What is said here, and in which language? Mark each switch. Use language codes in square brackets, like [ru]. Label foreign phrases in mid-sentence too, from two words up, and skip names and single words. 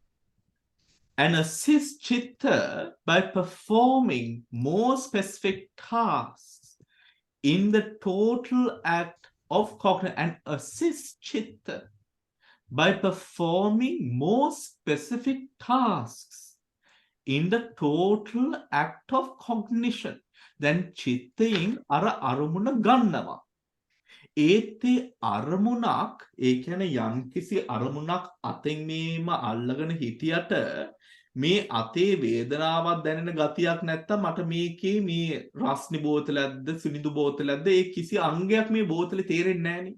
[en] And assist chitta by performing more specific tasks in the total act of cognition. And assist chitta by performing more specific tasks in the total act of cognition. [si] Then චිත්තයින් අර අරමුණ ගන්නවා. ඒත්තේ අරමුණක්, ඒ කියන්නේ යම්කිසි අරමුණක් අතෙන් මේම අල්ලගෙන හිටියට මේ අතේ වේදනාවක් දැනෙන ගතියක් නැත්තම් මට මේකේ මේ රස්නි බෝතලයක්ද සුනිදු බෝතලයක්ද ඒ කිසි අංගයක් මේ බෝතලේ තේරෙන්නේ නැහනේ.